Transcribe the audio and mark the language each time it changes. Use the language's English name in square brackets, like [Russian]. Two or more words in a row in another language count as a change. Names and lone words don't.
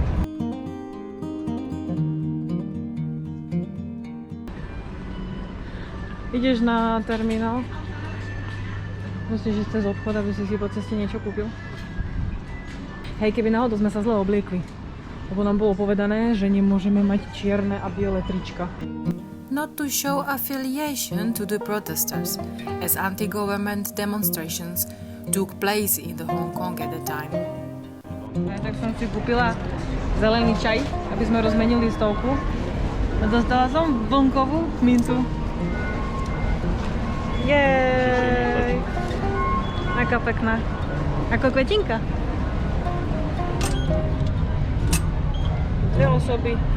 [Slovak] Ideš na terminál? Myslíš, že cez obchod, aby si po ceste niečo kúpil? Hej, keby náhodou sme sa zle obliekli. Lebo nám bolo povedané, že nemôžeme mať čierne a biele trička. [English] Not to show affiliation to the protesters, as anti-government demonstrations took place in the Hong Kong at the time. [Slovak] Tak som si kúpila zelený čaj, aby sme rozmenili stovku. A dostala som vlnkovú mincu. Jej! Aká pekná. Ako kvetinka. Dve osoby.